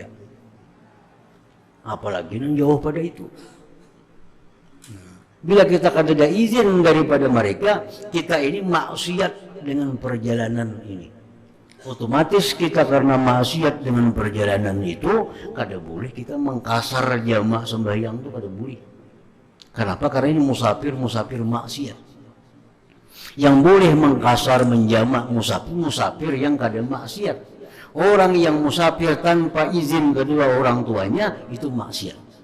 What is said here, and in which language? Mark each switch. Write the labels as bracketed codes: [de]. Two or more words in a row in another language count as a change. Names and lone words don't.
[bjn] Apalagi yang jauh pada itu. Bila kita ada izin daripada mereka, kita ini maksiat dengan perjalanan ini. Otomatis kita karena maksiat dengan perjalanan itu, kada boleh kita mengkasar jamaah sembahyang itu kada boleh. Kenapa? Karena ini musafir maksiat. Yang boleh mengkasar menjamak musafir yang kada maksiat. Orang yang musafir tanpa izin kedua orang tuanya itu maksiat.